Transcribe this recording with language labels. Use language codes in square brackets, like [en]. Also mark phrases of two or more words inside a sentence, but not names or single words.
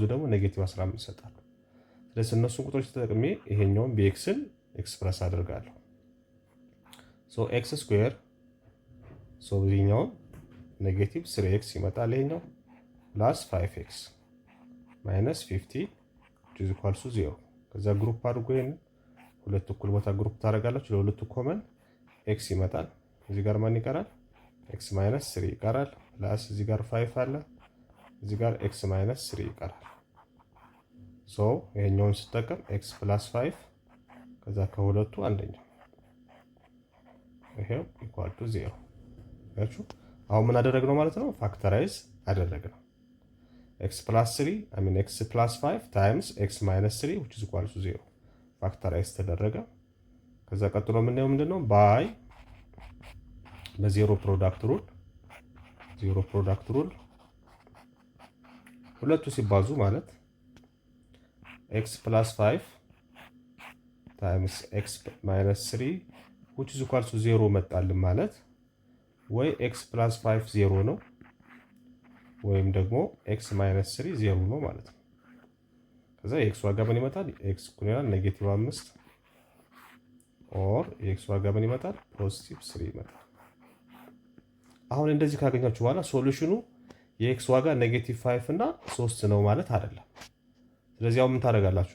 [am] ደግሞ ኔጌቲቭ 15 ይሰጣሉ። ስለዚህ እነሱን ቁጥሮች ተጠቅሜ ይሄኛውን bxን ኤክስፕረስ አደርጋለሁ። ሶ x ስኩዌር ሶ ይሄኛውን ኔጌቲቭ 3x ይመጣል። ይሄኛው ፕላስ 5x ማይነስ 50 [en] which is equal to 0። [am] ከዛ ግሩፕ አድርጎ ይሄን ሁለት እኩል ቦታ ግሩፕ ታደርጋላችሁ። ለሁለቱ ኮመን x ይመጣል። እዚህ ጋር ማን ይቀራል? x ማይነስ 3 ይቀራል። ፕላስ እዚህ ጋር 5 አለ። እዚህ ጋር x ማይነስ 3 ይቀራል። ሶ ይሄኛውን ስጠቀም x ፕላስ 5 ከዛ ከሁለቱ አንደኛው ይሄው [en] equal to [am] 0 ያችሁ። አሁን ምን አደረግነው ማለት ነው? ፋክተራይዝ አደረግነው። x ፕላስ 3 x ፕላስ 5 ታይምስ x ማይነስ 3 [en] which is equal to 0 [am] ፋክተራይዝ ተደረገ። ከዛ ቀጥሎ የምናየው ምንድነው? ባይ በዜሮ [en] product rule [am] ሁለቱ ሲባዙ ማለት x ፕላስ 5 ታይምስ x ማይነስ 3 [en] which is equal to 0 [am] መጣልን ማለት ወይ x ፕላስ 5 0 ነው ወይም ደግሞ x ማይነስ 3 0 ነው ማለት ነው። ከዛ የx ዋጋ ምን ይመጣል? x ኩኒያል ኔጌቲቭ 5 ኦር የx ዋጋ ምን ይመጣል? ፖዚቲቭ 3 ይመጣል። አሁን እንደዚህ ካገኛችሁ በኋላ ሶሉሽኑ የx ዋጋ ኔጌቲቭ 5 እና 3 ነው ማለት አይደለም። ስለዚህ አሁን ምን ታደርጋላችሁ?